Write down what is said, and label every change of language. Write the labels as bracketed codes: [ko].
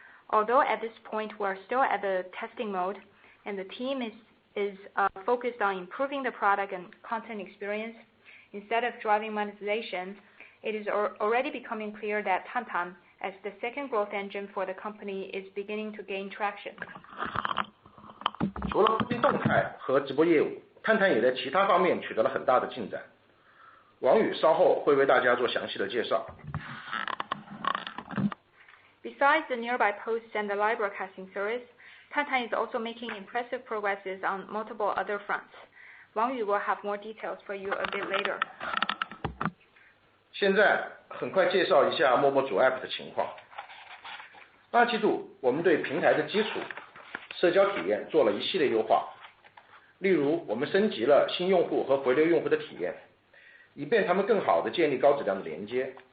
[en] Although at this point we're still at the testing mode, and the team is focused on improving the product and content experience instead of driving monetization, it is already becoming clear that Tantan, as the second growth engine for the company, is beginning to gain traction. [zh] 除了附近动态和直播业务，探探也在其他方面取得了很大的进展。王宇稍后会为大家做详细的介绍。 [en] Besides the nearby posts and the live broadcasting service, Tang is also making impressive progresses on multiple other fronts. Wang Yu will have more details for you a bit later. [zh] 现在很快介绍一下陌陌主 App 的情况。2季度我们对平台的基础社交体验做了一系列优化，例如我们升级了新用户和回流用户的体验，以便他们更好地建立高质量的连接。